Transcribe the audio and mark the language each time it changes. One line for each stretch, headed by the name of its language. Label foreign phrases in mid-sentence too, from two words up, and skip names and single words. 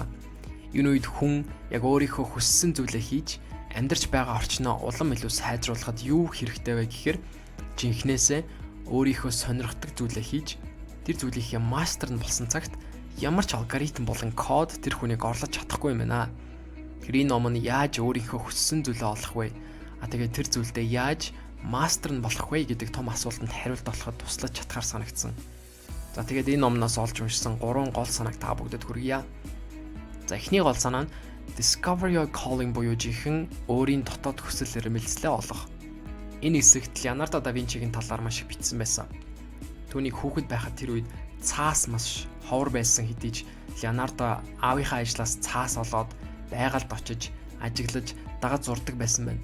Mongolian: Энэ үед хүн яг өөрийнхөө хүссэн зүйлээ хийж амьдарч байгаа орчноо улам илүү сайжруулахад юу хэрэгтэй вэ гэхээр жинхнээсээ өөрийнхөө сонирхдаг зүйлээ хийж тэр зүйлийнхээ мастер нь болсон цагт ямар ч алгоритм болон код тэр хүнийг орлож чадахгүй юм байна. Тэр энэ ном нь яаж өөрийнхөө хүссэн зүйлээ олох вэ? Тэгээд тэр зүйлдээ яаж мастер нь болох вэ гэдэг том асуултанд хариулт олоход туслаж чадхаар санагдсан. За тэгээд энэ номноос олж уншсан 3 гол санааг та бүгдэд хүргье. За эхний гол санаа нь
English: Discover your calling
Mongolian: буюу жинхэнэ өөрийн дотоод хүсэл эрмэлзлээ олох. Энэ хэсэгт Леонардо да Винчигийн талаар маш их бичсэн байсан. Түүнийг хүүхэд байхад тэр үед цаас маш ховор байсан хэдий ч Леонардо аавынхаа ажлаас цаас олоод байгальд очиж ажиглаж дагаж зурдаг байсан байна.